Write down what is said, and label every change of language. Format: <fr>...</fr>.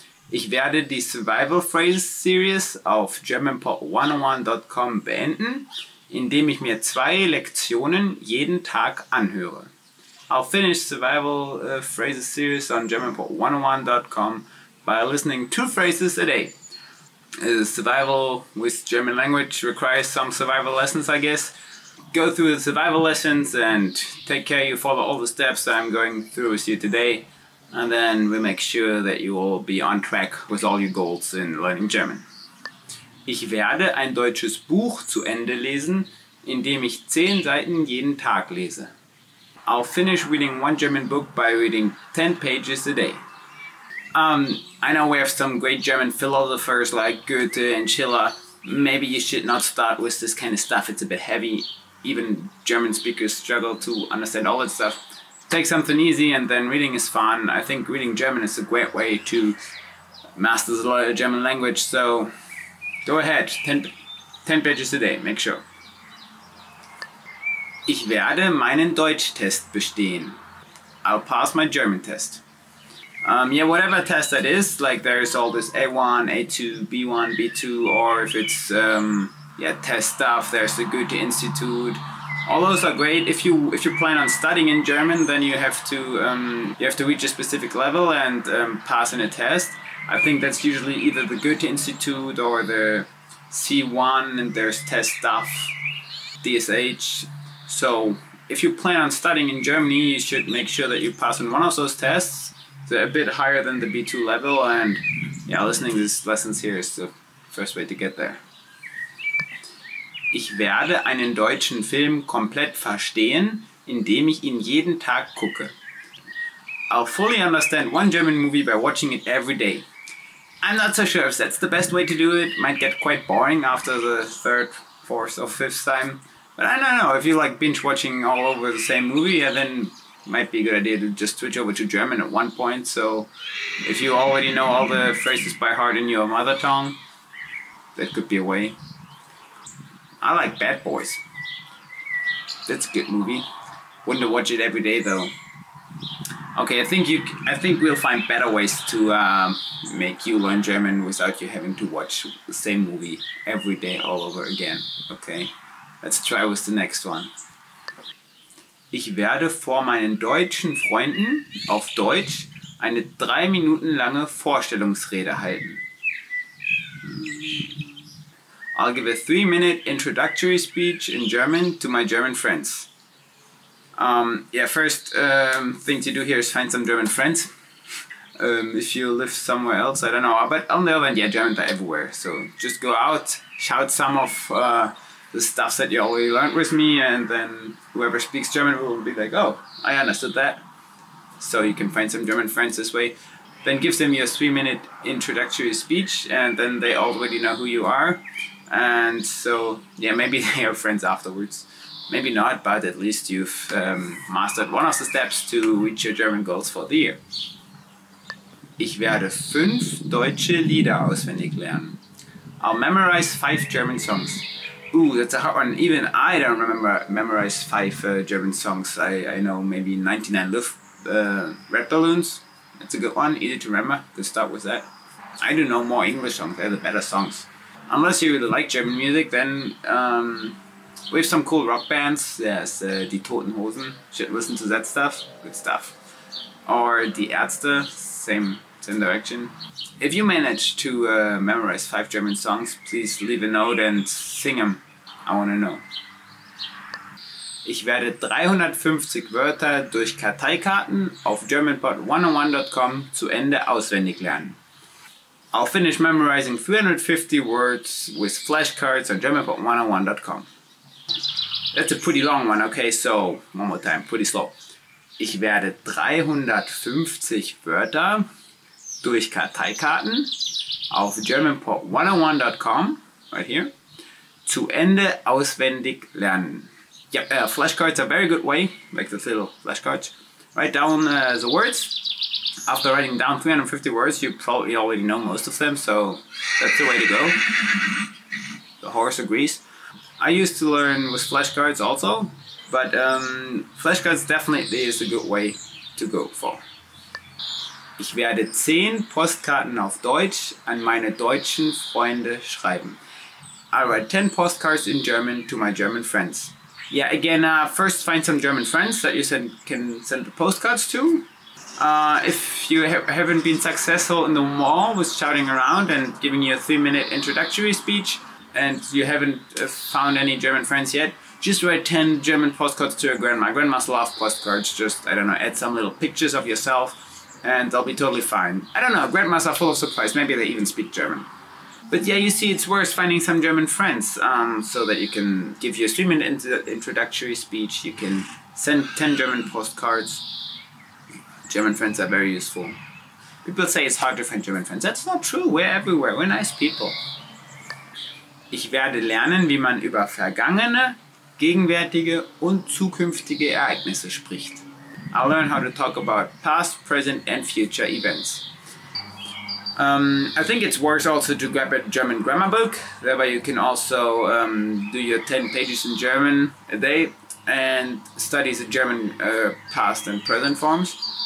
<de>Ich werde die Survival Phrases Series auf GermanPod101.com beenden, indem ich mir 2 Lektionen jeden Tag anhöre.</de> <en>I'll finish Survival Phrases Series on GermanPod101.com by listening 2 phrases a day. Survival with German language requires some survival lessons, I guess. Go through the survival lessons and take care you follow all the steps that I'm going through with you today. And then we'll make sure that you will be on track with all your goals in learning German.</en> <de>Ich werde ein deutsches Buch zu Ende lesen, indem ich 10 Seiten jeden Tag lese.</de> <en>I'll finish reading 1 German book by reading 10 pages a day. I know we have some great German philosophers like Goethe and Schiller. Maybe you should not start with this kind of stuff, it's a bit heavy. Even German speakers struggle to understand all that stuff. Take something easy and then reading is fun. I think reading German is a great way to master the German language, so go ahead, 10 pages a day, make sure.</en> <de>Ich werde meinen Deutschtest bestehen.</de> <en>I'll pass my German test. Whatever test that is, like there's all this A1, A2, B1, B2, or if it's test stuff, there's the Goethe Institute. All those are great. If you plan on studying in German, then you have to reach a specific level and pass in a test. I think that's usually either the Goethe Institute or the C1, and there's test stuff, DSH. So if you plan on studying in Germany, you should make sure that you pass on one of those tests. They're a bit higher than the B2 level, and listening to these lessons here is the first way to get there.</en> <de>Ich werde einen deutschen Film komplett verstehen, indem ich ihn jeden Tag gucke.</de> <en>I'll fully understand 1 German movie by watching it every day. I'm not so sure if that's the best way to do it. Might get quite boring after the 3rd, 4th or 5th time. But I don't know, if you like binge watching all over the same movie, then it might be a good idea to just switch over to German at one point. So if you already know all the phrases by heart in your mother tongue, that could be a way. I like Bad Boys. That's a good movie. Wouldn't watch it every day though. Okay, I think we'll find better ways to make you learn German without you having to watch the same movie every day all over again. Okay, let's try with the next one.</en> <de>Ich werde vor meinen deutschen Freunden auf Deutsch eine 3 Minuten lange Vorstellungsrede halten.</de> <en>I'll give a 3-minute introductory speech in German to my German friends. First thing to do here is find some German friends. If you live somewhere else, I don't know. But on the other hand, Germans are everywhere. So just go out, shout some of the stuff that you already learned with me, and then whoever speaks German will be like, oh, I understood that. So you can find some German friends this way. Then give them your 3-minute introductory speech, and then they already know who you are. And so, maybe they are friends afterwards. Maybe not, but at least you've mastered one of the steps to reach your German goals for the year.</en> <de>Ich werde 5 deutsche Lieder auswendig lernen.</de> <en>I'll memorize 5 German songs. Ooh, that's a hard one. Even I don't memorize 5 German songs. I know maybe 99 Red Balloons. That's a good one, easy to remember. Let's start with that. I do know more English songs. They're the better songs. Unless you really like German music, then we have some cool rock bands. There's Die Toten Hosen. Should listen to that stuff. Good stuff. Or Die Ärzte. Same direction. If you manage to memorize 5 German songs, please leave a note and sing them. I want to know.</en> <de>Ich werde 350 Wörter durch Karteikarten auf GermanPod101.com zu Ende auswendig lernen.</de> <en>I'll finish memorizing 350 words with flashcards on GermanPod101.com. That's a pretty long one, okay, so one more time, pretty slow.</en> <de>Ich werde 350 Wörter durch Karteikarten auf GermanPod101.com,</de> <en>right here,</en> <de>zu Ende auswendig lernen.</de> <en>Yeah, flashcards are a very good way, like the little flashcards. Write down the words. After writing down 350 words, you probably already know most of them, so that's the way to go. The horse agrees. I used to learn with flashcards also, but flashcards definitely is a good way to go for.</en> <de>Ich werde 10 Postkarten auf Deutsch an meine deutschen Freunde schreiben.</de> <en>I'll write 10 postcards in German to my German friends. Yeah, again, first find some German friends that you can send the postcards to. If you haven't been successful in the mall with shouting around and giving you a 3-minute introductory speech, and you haven't found any German friends yet, just write 10 German postcards to your grandma. Grandmas love postcards. Just, I don't know, add some little pictures of yourself, and they'll be totally fine. I don't know, grandmas are full of surprise. Maybe they even speak German. But yeah, you see, it's worth finding some German friends so that you can give you a 3-minute introductory speech. You can send 10 German postcards. German friends are very useful. People say it's hard to find German friends. That's not true. We're everywhere. We're nice people.</en> <de>Ich werde lernen, wie man über vergangene, gegenwärtige und zukünftige Ereignisse spricht.</de> <en>I'll learn how to talk about past, present and future events. I think it's worth also to grab a German grammar book. That way you can also do your 10 pages in German a day and study the German past and present forms.</en>